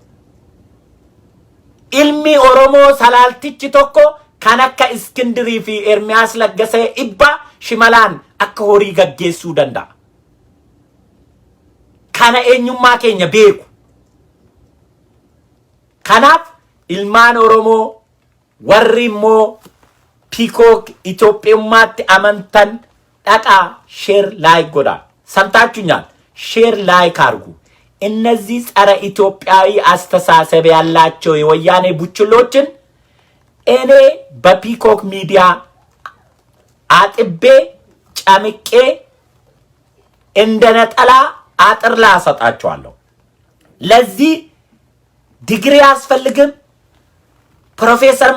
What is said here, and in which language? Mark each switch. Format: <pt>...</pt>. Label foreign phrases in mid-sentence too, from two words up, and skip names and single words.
<om>ilmi Oromoo salaaltichi tokko kan akka Iskindirii fi Ermiyaas Laggasee ibba shimalaan akka horii gaggeessuu danda'a kana eenyummaa keenya beeku kanaaf ilmaan Oromoo warri immoo Peacock Itoophiyaatti amantan dhaqaa</om> <en>share like</en> <am>ጎዳ ሰምታችሁኛል</am> <en>share like</en> <am>አርጉ እነዚህ ጸረ ኢትዮጵያዊ አስተሳሰብ ያላቸው የወያኔ ቡችሎችን እኔ በፒኮክ ሚዲያ አጥቤ ጫምቄ እንደነጠላ አጥርላ አሰጣቸዋለሁ ለዚህ ዲግሪ አስፈልግም ፕሮፌሰር</am>